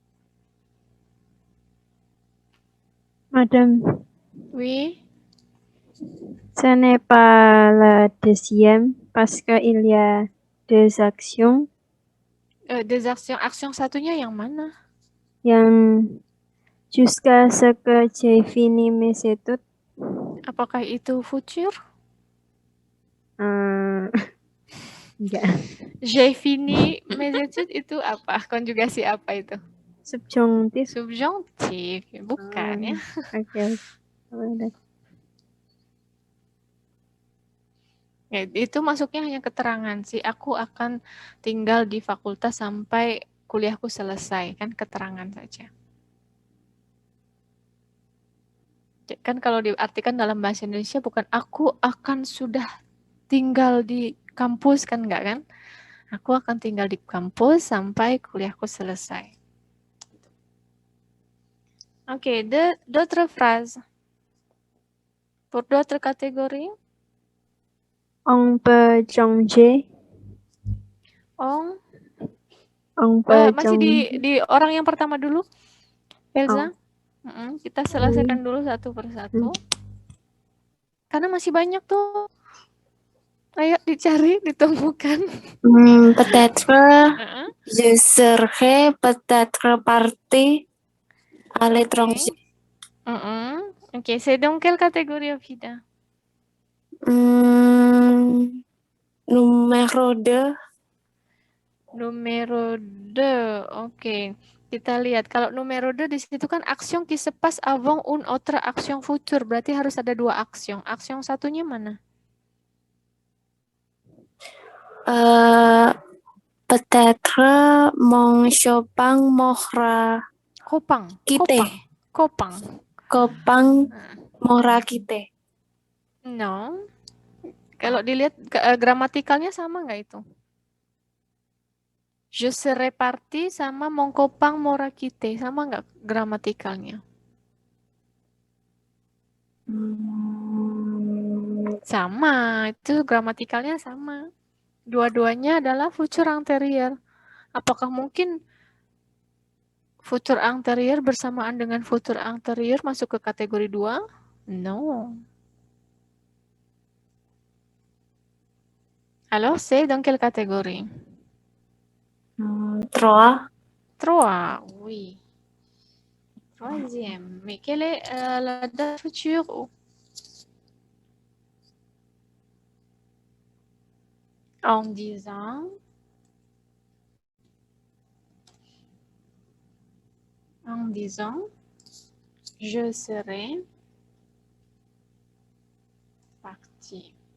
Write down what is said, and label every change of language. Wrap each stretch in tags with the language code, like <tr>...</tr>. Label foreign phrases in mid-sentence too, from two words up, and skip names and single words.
<fr>Madame. Oui. Ce n'est pas la deuxième parce qu'il y a deux actions Des action</fr> <id>satunya yang mana?</id> <fr>yang jusqu'à ce que j'ai fini mes études.</fr> <id>Apakah itu futur? Enggak. J'ai fini mes études itu apa? Konjugasi apa itu? Subjunctif. Subjunctif, bukan ya? Oke. Ya, itu masuknya hanya keterangan sih. Aku akan tinggal di fakultas sampai kuliahku selesai, kan keterangan saja. Kan kalau diartikan dalam bahasa Indonesia bukan aku akan sudah tinggal di kampus, kan enggak kan? Aku akan tinggal di kampus sampai kuliahku selesai. Oke,</id> <fr>d'autres phrases. Pour d'autres catégories. On peut changer. On peut masih changer.</fr> <id>di orang yang pertama dulu. Elza. Kita selesaikan dulu satu persatu. Karena masih banyak tuh. Ayo dicari, ditemukan.</id> <fr>Peut-être je serai peut-être parti à l'étranger. Ok, c'est dans quelle catégorie, Vida? Numéro 2. Numéro 2, oke.</fr> <id>Kita lihat, kalau numéro 2 di situ kan</id> <fr>action qui se passe avant une autre action future.</fr> <id>Berarti harus ada dua action. Action satunya mana?</id> <fr>Peut-être mon copain m'aura quitté. Copain m'aura quitté. No.</fr> <id>Kalau dilihat gramatikalnya sama nggak itu?</id> <fr>Je serai parti sama mon copain m'aura quitté.</fr> <id>Sama nggak gramatikalnya? Sama, itu gramatikalnya sama. Dua-duanya adalah</id> <en>future anterior.</en> <id>Apakah mungkin</id> <en>future anterior</en> <id>bersamaan dengan future anterior masuk ke kategori 2? No.</id> <fr>Alors, c'est dans quelle catégorie? 3. 3, oui. Troisième. Mais quelle est la date future? En disant je serai parti.</fr>